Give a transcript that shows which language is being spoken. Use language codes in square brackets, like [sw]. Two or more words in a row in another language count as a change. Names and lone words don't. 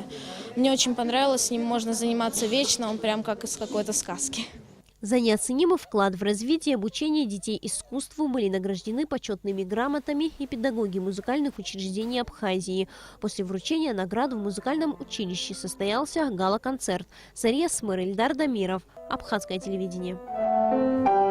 [ru] Мне очень понравилось, с ним можно заниматься вечно, он прям как из какой-то сказки. За неоценимый вклад в развитие и обучение детей искусству были награждены почетными грамотами и педагоги музыкальных учреждений Абхазии. После вручения наград в музыкальном училище состоялся гала-концерт. Сария Смыр, Ильдар Дамиров. Абхазское телевидение.